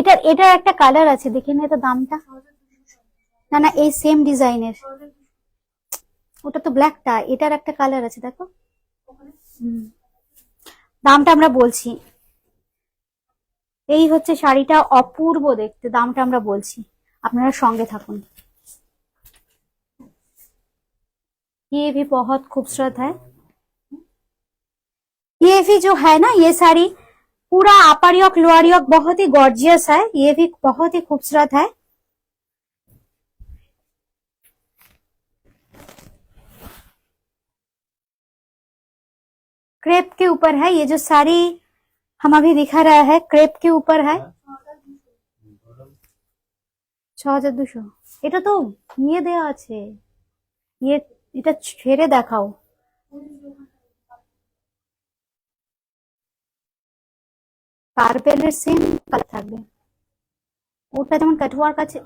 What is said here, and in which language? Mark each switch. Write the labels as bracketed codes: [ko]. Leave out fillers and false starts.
[bn] এটার একটা কালার আছে, দেখে না এটা দামটা, না না এই সেম ডিজাইনের, ওটা তো ব্ল্যাকটা, এটার একটা কালার আছে দেখো, দামটা আমরা বলছি। এই হচ্ছে শাড়িটা, অপূর্ব দেখতে, দামটা আমরা বলছি, আপনারা সঙ্গে থাকুন। [hi] ये भी बहुत खूबसूरत है, ये भी जो है ना ये साड़ी पूरा अपर योक लोअर योक बहुत ही गॉर्जियस है, ये भी बहुत ही खूबसूरत है। क्रेप के ऊपर है ये जो साड़ी हम अभी दिखा रहा है, क्रेप के ऊपर है। [bn] 6200, এটা তো নিয়ে দেওয়া আছে, ये এটা ছেড়ে দেখাও। পার্পেলের সেম কালার থাকবে, ওটা যেমন কাটওয়ার্ক আছে।